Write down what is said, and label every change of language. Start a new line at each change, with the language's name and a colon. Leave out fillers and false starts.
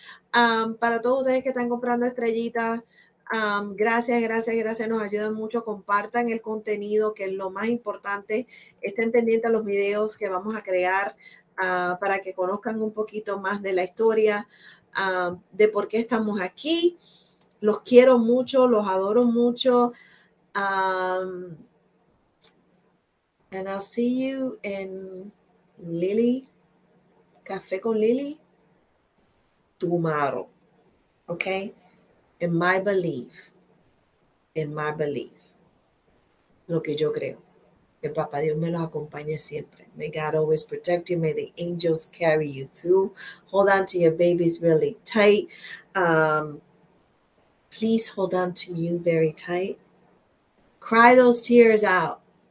Spanish: Para todos ustedes que están comprando estrellitas, gracias. Nos ayudan mucho. Compartan el contenido, que es lo más importante. Estén pendientes a los videos que vamos a crear para que conozcan un poquito más de la historia, de por qué estamos aquí. Los quiero mucho, los adoro mucho.
English: And I'll see you in Lilly, Café con Lilly, tomorrow. Okay? In my belief.
Spanish: Lo que yo creo. Que Papá Dios me los acompañe siempre.
English: May God always protect you. May the angels carry you through. Hold on to your babies really tight. Please hold on to you very tight. Cry those tears out.